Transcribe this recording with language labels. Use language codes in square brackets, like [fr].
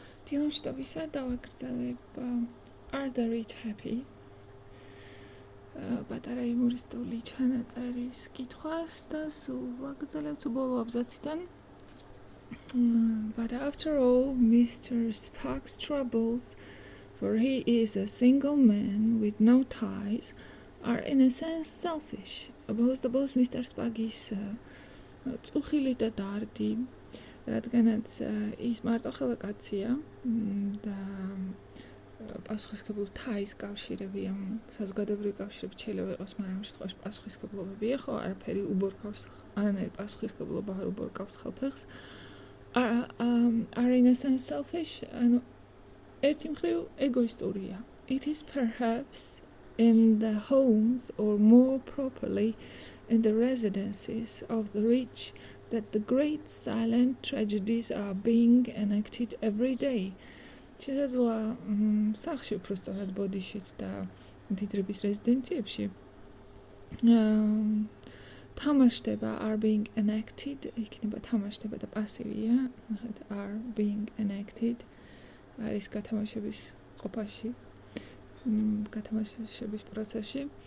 [ka] დილამშვიდობისა დავაგრძელებ Are the Rich Happy? პატარა იუმორისტული ჩანაწერის კითხვას და სულ ვაგრძელებთ ბოლო აბზაციდან. [en] But after all, Mr. Spock's troubles, for he is a single man with no ties, are in a sense selfish. Bos Mr. [ka] Spock-ის წუხილი და დარდი, რადგანაც ის მარტოხელა კაცია და პასუხისმგებლო tais კავშირებია, საზოგადოებრივი კავშირები შეიძლება იყოს, მაგრამ ამ შემთხვევაში პასუხისმგებლობებია, ხო, არაფერი უბორკავს, არანაირი პასუხისმგებლობა არ უბორკავს ხელფეხს. [en] Are in a sense selfish, [ka] ანუ ერთი მხრივ ეგოისტურია. [en] It is perhaps in the homes, or more properly in the residences of the rich, that the great silent tragedies are being enacted every day. [ka] შესაძლოა სახლში უბრალოდ ბოდიშით და მდიდრების რეზიდენციებში თამაშდება [en] are being enacted, [ka] იქნება თამაშდება და პასივია, are being enacted, არის გათამაშების ყოფაში, გათამაშების პროცესში.